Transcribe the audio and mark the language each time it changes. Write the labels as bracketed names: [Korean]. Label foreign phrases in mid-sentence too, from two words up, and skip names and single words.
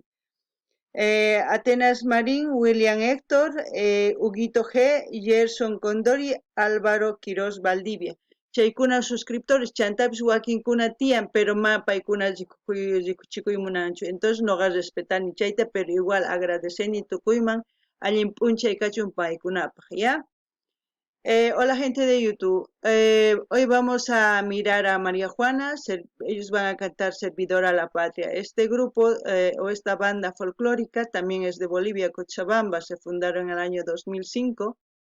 [Quechua] Atenas Marín, William Héctor, Huguito G, Gerson Condori, Álvaro Quiroz Valdivia. Chaykuna suscriptores chantapis wakinkuna tiyan pero paykuna rikuchikuymunanchu. Entonces noqa respetani chayta pero igual agradeceni tukuyman allin p'unchay kachun paykunapaq, ¿ya? [Spanish] Hola gente de YouTube, hoy vamos a mirar a María Juana, ellos van a cantar Servidora a la Patria. Este grupo o esta banda folclórica también es de Bolivia, Cochabamba, se fundaron en el año 2005.